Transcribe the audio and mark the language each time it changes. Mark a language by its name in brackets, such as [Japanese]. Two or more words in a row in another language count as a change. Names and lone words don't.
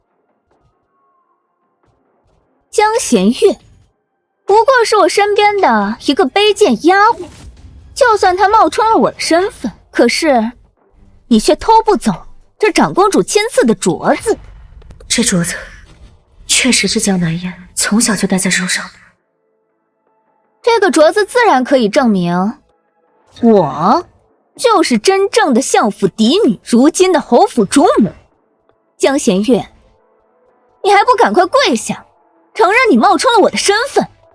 [Chinese] 江弦月不過是我身邊的一個卑賤丫鬟，就算他冒充了我的身份，可是你卻偷不走這長公主親賜的鐲子。這鐲子確實是江南燕從小就戴在手上的。這個镯子自然可以證明，我就是真正的相府嫡女，如今的侯府主母江弦月。你还不趕快跪下，承認你冒充了我的身份？